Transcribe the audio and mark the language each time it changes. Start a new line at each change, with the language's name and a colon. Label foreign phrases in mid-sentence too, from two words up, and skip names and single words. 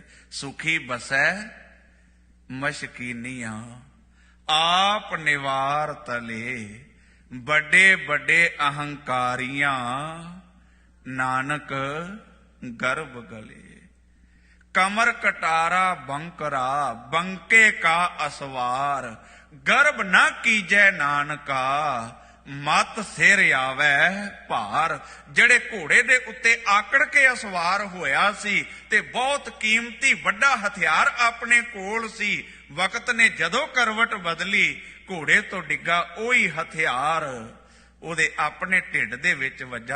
Punjabi: ਸੁਖੀ ਬਸੈ ਮਸ਼ਕੀਨੀਆਂ, ਆਪ ਨਿਵਾਰ ਤਲੇ, ਵੱਡੇ ਵੱਡੇ ਅਹੰਕਾਰੀਆਂ, ਨਾਨਕ ਗਰਭ ਗਲੇ। ਕਮਰ ਕਟਾਰਾ ਬੰਕਰਾ, ਬੰਕੇ ਕਾ ਅਸਵਾਰ, ਗਰਭ ਨ ਕੀਜੈ ਨਾਨਕਾ, ਮਤ ਸਿਰ ਆਵੇ ਭਾਰ। ਜਿਹੜੇ ਘੋੜੇ ਦੇ ਉੱਤੇ ਆਕੜ ਕੇ ਅਸਵਾਰ ਹੋਇਆ ਸੀ ਤੇ ਬਹੁਤ ਕੀਮਤੀ ਵੱਡਾ ਹਥਿਆਰ ਆਪਣੇ ਕੋਲ ਸੀ, ਵਕਤ ਨੇ ਜਦੋਂ ਕਰਵਟ ਬਦਲੀ, ਘੋੜੇ ਤੋਂ ਡਿੱਗਾ ਉਹੀ ਹਥਿਆਰ ਉਹਦੇ ਆਪਣੇ ਢਿੱਡ ਦੇ ਵਿੱਚ ਵੱਜਾ।